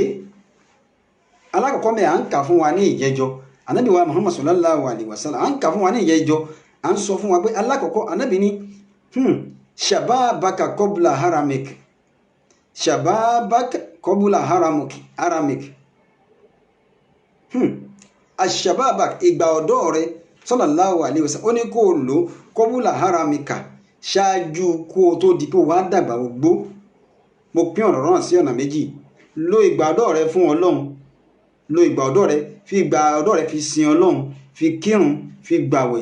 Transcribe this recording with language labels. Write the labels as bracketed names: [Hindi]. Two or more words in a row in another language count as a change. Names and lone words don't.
[Yoruba] alákọ̀ọ́kọ́ mẹ́ à ń kà fún wa ní ìjẹ́jọ́ Ànábì wa Muhammad [Arabic] صلى الله عليه وسلم [Yoruba] à ń kà fún wa ní ìjẹ́jọ́ à ń sọ fún wa pé alákọ̀ọ́kọ́ Ànábì ní [Arabic] شبابك قبل هرمك شبابك قبل هرمك شبابك [Yoruba] ìgbà ọ̀dọ́ rẹ [Arabic] صلى الله عليه وسلم [Yoruba] ó ní kó o lò [Arabic] قبل هرمك [Yoruba] ṣáájú kó o tó di pé wàá dàgbà gbó. mo pín ọ̀rọ̀ náà sí ọ̀nà méjì lo ìgbà ọ̀dọ́ rẹ fún Ọlọ́run lo ìgbà ọ̀dọ́ rẹ fi ìgbà ọ̀dọ́ rẹ fi sin Ọlọ́run fi kírun fi gbàwẹ̀